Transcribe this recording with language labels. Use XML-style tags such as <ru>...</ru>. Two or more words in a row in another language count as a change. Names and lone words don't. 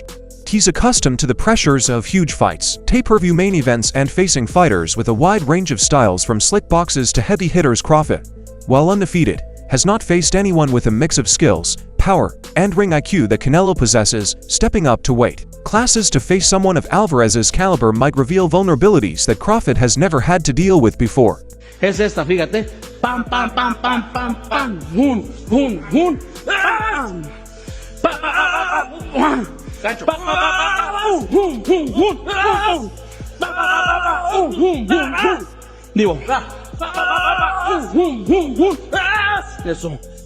<en>He's accustomed to the pressures of huge fights, pay-per-view main events, and facing fighters with a wide range of styles from slick boxes to heavy hitters. Crawford, while undefeated, has not faced anyone with a mix of skills, power, and ring IQ that Canelo possesses. Stepping up to weight classes to face someone of Alvarez's caliber might reveal vulnerabilities that Crawford has never had to deal with before.</en> <es>Es esta, fíjate. Pam, pam, pam, pam, pam, pam. Hun, hun, hun. Pam. Cacho. Hun, hun, hun. Digo. Eso.</es>